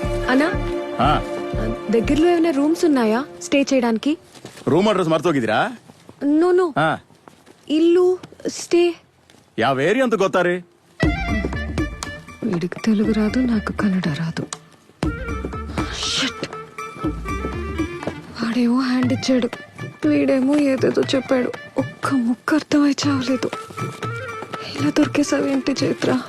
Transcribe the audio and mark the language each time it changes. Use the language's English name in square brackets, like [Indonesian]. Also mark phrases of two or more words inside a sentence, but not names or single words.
[Telugu] అన్నా దగ్గరలో ఏమైనా రూమ్స్ ఉన్నాయా స్టే చేయడానికి? [Kannada] ರೂಮ್ ಅಡ್ರೆಸ್ ಮರ್ತೋಗಿದ್ದೀರಾ? [Telugu] నో [Kannada] ಹಾ [Telugu] ఇల్లు స్టే. [Kannada] ಯಾವ ಏರಿಯಾ ಅಂತ ಗೊತ್ತಾರೆ? [Telugu] వీడికి తెలుగు రాదు, నాకు కన్నడ రాదు. Shit. వాడేమో హ్యాండ్ ఇచ్చాడు, వీడేమో ఏదేదో చెప్పాడు. ఒక్క ముక్క అర్థమై చావలేదు. ఇలా దొరికేసావేంటి చైత్ర?